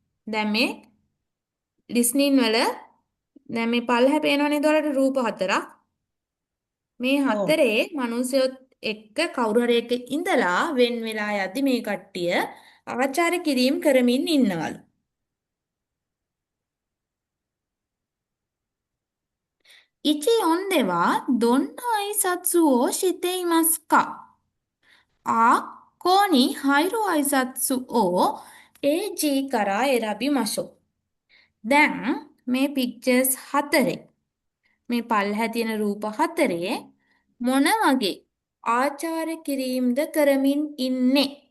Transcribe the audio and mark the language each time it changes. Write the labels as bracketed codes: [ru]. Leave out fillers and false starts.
[si] දැන් මේ ලිස්නින් වල දැන් මේ පල්ලෙහා පේනවනේ ඒතකොට රූප හතරක්. මේ හතරේ මනුස්සයොත් එක්ක කවුරු හරි එක්ක ඉඳලා වෙන් වෙලා යද්දි මේ කට්ටිය ආචාර කිරීම කරමින් ඉන්නවලු. [ja] 1読んではどんな挨拶をしていますかここに入る挨拶を AG から選びましょう. [si] දැන් මේ pictures හතරේ මේ පල්ලෙහා තියෙන රූප හතරේ මොන වගේ ආචාර කිරීමද කරමින් ඉන්නේ?